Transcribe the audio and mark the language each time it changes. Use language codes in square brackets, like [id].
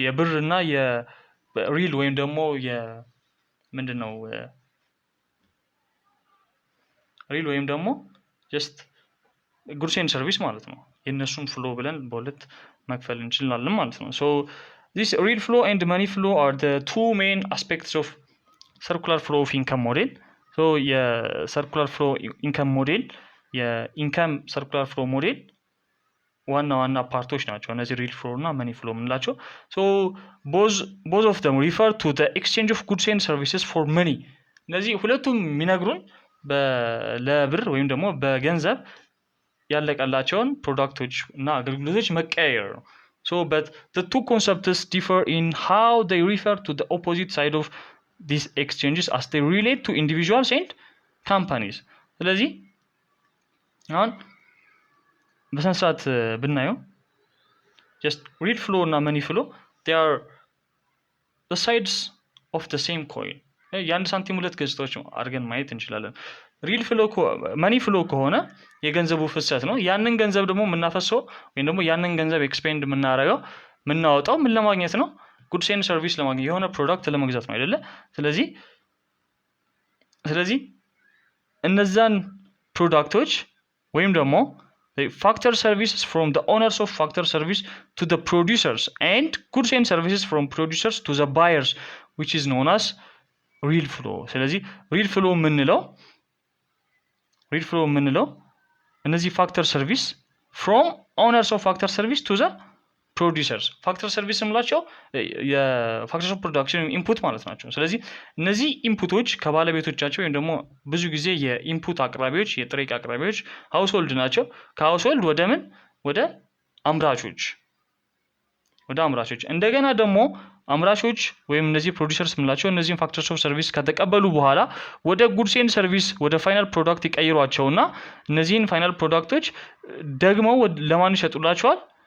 [am] የብር እና የሪል ወይም ደግሞ ምንድነው ሪል ወይም ደግሞ just goods and service ማለት ነው። የነሱን ፍሎ ብለን በሁለት መክፈል እንችላለን ማለት ነው። [en] so this real flow and money flow are the two main aspects of circular flow of income model. [am] so የcircular flow income model የኢንካም circular flow model ዋና ፓርቶች ናቸው እነዚህ ሪል ፍሎ እና መኒ ፍሎ የምንላቸው። [en] so both of them refer to the exchange of goods and services for money. [am] እነዚህ ሁለቱም የሚነግሩን ለብር ወይም ደግሞ በገንዘብ ያለቀላቸውን ፕሮዳክቶች እና አገልግሎቶች መቀያየር ነው። [en] So but the two concepts differ in how they refer to the opposite side of these exchanges as they relate to individuals and companies. [am] ስለዚህ አሁን በስነ ስርዓት ብናየው [en] just real flow እና money flow they are the sides of the same coin. [am] የአንድ ሳንቲም ሁለት ገጽታዎች አድርገን ማየት እንችላለን። ሪል ፍሎ መኒ ፍሎ ከሆነ የገንዘቡ ፍሰት ነው። ያንን ገንዘብ ደግሞ የምናፈሰው ወይም ደግሞ ያንን ገንዘብ ኤክስፔንድ የምናደርገው የምናወጣው ምን ለማግኘት ነው? ጉድስ ኤንድ ሰርቪስ ለማግኘት የሆነ ፕሮዳክት ለመግዛት ነው አይደለ? ስለዚህ እነዛን ፕሮዳክቶች ወይም ደግሞ [en] factor services from the owners of factor service to the producers and goods and services from producers to the buyers which is known as real flow. ስለዚህ real flow [am] የምንለው እነዚህ [en] factor service from owners of factor service to the producers. [am] factor service የምላቸው የፋክተርስ ኦፍ ፕሮዳክሽን ኢንፑት ማለት ናቸው። ስለዚህ እነዚህ ኢንፑቶች ከባለቤቶቻቸው ወይም ደግሞ ብዙ ጊዜ የኢንፑት አቅራቢዎች የጥሬ ዕቃ አቅራቢዎች ሃውስሆልድ ናቸው። ከሃውስሆልድ ወደ ምን ወደ አምራቾች እንደገና ደግሞ አምራቾች ወይም እነዚህ ፕሮዲዩሰርስ የምንላቸው እነዚህን ፋክተርስ ኦፍ ሰርቪስ ከተቀበሉ በኋላ ወደ ጉድስ ኤንድ ሰርቪስ ወደ ፋይናል ፕሮዳክት ይቀይሯቸውና እነዚህን ፋይናል ፕሮዳክቶች ደግሞ ለማን ይሸጡላቸዋል?